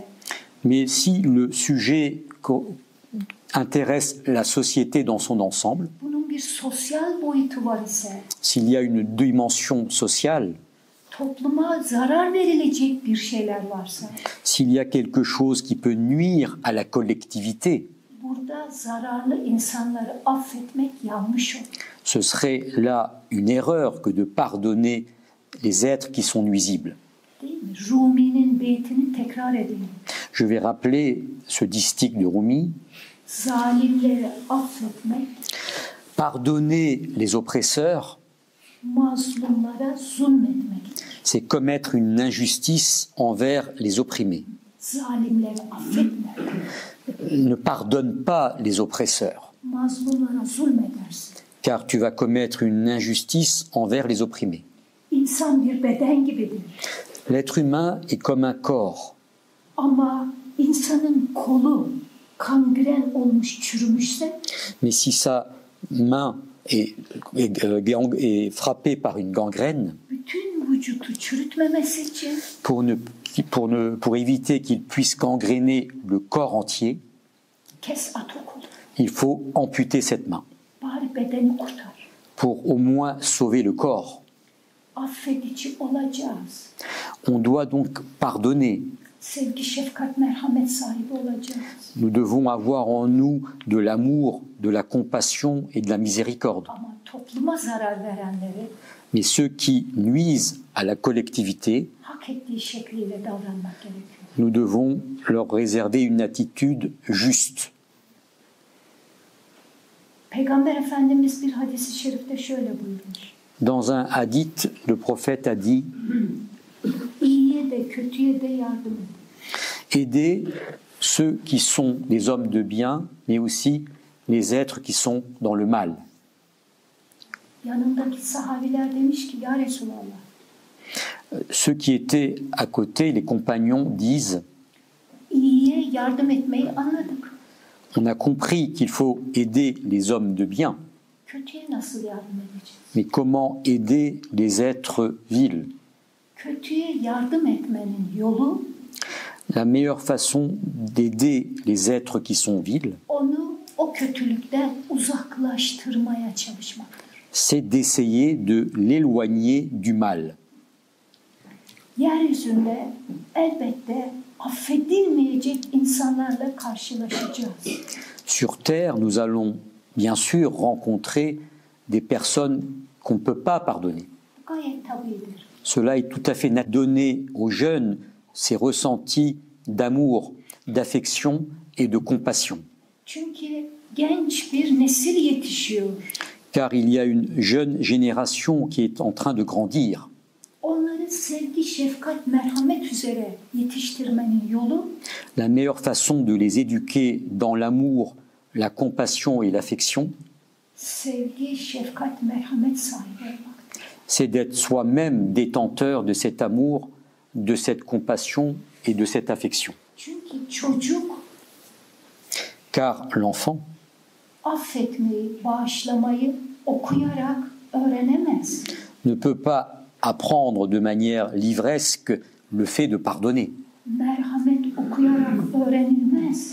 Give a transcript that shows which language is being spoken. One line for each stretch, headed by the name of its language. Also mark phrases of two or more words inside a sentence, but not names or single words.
French: Mais si le sujet intéresse la société dans son ensemble,
Turkish: bunun bir sosyal boyutu var ise
French: s'il y a une dimension sociale,
Turkish: topluma zarar verilecek bir şeyler varsa,
French: s'il y a quelque chose qui peut nuire à la collectivité,
Turkish: burada zararlı insanları affetmek yanlış olur.
French: ce serait là une erreur que de pardonner les êtres qui sont nuisibles.
Turkish: Değil mi? Rumi'nin beytini tekrar edelim.
French: Je vais rappeler ce distique de Rumi.
Turkish: Zalimleri affetmek,
French: Pardonner les oppresseurs,
Turkish: mazlumlara zulmetmektir.
French: c'est commettre une injustice envers les opprimés.
Turkish: Zalimleri affetme.
French: Ne pardonne pas les oppresseurs,
Turkish: Mazlumlara zulmedersin.
French: car tu vas commettre une injustice envers les opprimés.
Turkish: İnsan bir beden gibidir.
French: L'être humain est comme un corps,
Turkish: Ama insanın kolu kangren olmuş, çürümüşse
French: mais si sa main est frappée par une gangrène,
Turkish: bütün vücudu çürütmemesi için
French: pour éviter qu'il puisse gangréner le corps entier,
Turkish: kes at o kolu.
French: il faut amputer cette main
Turkish: Bari bedeni kurtar.
French: pour au moins sauver le corps.
Turkish: Affedici olacağız.
French: On doit donc pardonner.
Turkish: Sevgi, şefkat, merhamet sahibi olacağız.
French: Nous devons avoir en nous de l'amour, de la compassion et de la miséricorde.
Turkish: Ama topluma zarar verenleri
French: Mais ceux qui nuisent à la collectivité,
Turkish: hak ettiği şekliyle davranmak gerekiyor.
French: nous devons leur réserver une attitude juste.
Turkish: Peygamber Efendimiz bir hadis-i şerifte şöyle buyurmuş.
French: Dans un hadith, le prophète a dit
Turkish: İyiye de kötüye de yardım edin.
French: aider ceux qui sont des hommes de bien, mais aussi les êtres qui sont dans le mal.
Turkish: Yanındaki sahabiler demiş ki
Arabic: يا رسول الله,
French: Ceux qui étaient à côté, les compagnons, disent
Turkish: iyiye yardım etmeyi anladık.
French: on a compris qu'il faut aider les hommes de bien,
Turkish: Kötüye nasıl yardım edeceğiz?
French: mais comment aider les êtres vils?
Turkish: Kötüye yardım etmenin yolu
French: La meilleure façon d'aider les êtres qui sont vils,
Turkish: onu o kötülükten uzaklaştırmaya çalışmaktır.
French: c'est d'essayer de l'éloigner du mal.
Turkish: Yeryüzünde elbette affedilmeyecek insanlarla karşılaşacağız.
French: Sur Terre, nous allons bien sûr rencontrer des personnes qu'on ne peut pas pardonner.
Turkish: Gayet tabidir.
French: Cela est tout à fait donné aux jeunes, ces ressentis d'amour, d'affection et de compassion.
Turkish: Çünkü genç bir nesil yetişiyor.
French: Car il y a une jeune génération qui est en train de grandir.
Turkish: Onları sevgi, şefkat, merhamet üzere yetiştirmenin yolu
French: La meilleure façon de les éduquer dans l'amour, la compassion et l'affection,
Turkish: sevgi, şefkat, merhamet sahibi olmaktır.
French: c'est d'être soi-même détenteur de cet amour, de cette compassion et de cette affection.
Turkish: Çünkü çocuk
French: Car l'enfant
Turkish: affetmeyi, bağışlamayı okuyarak öğrenemez.
French: ne peut pas apprendre de manière livresque le fait de pardonner.
Turkish: Merhamet okuyarak öğrenilmez.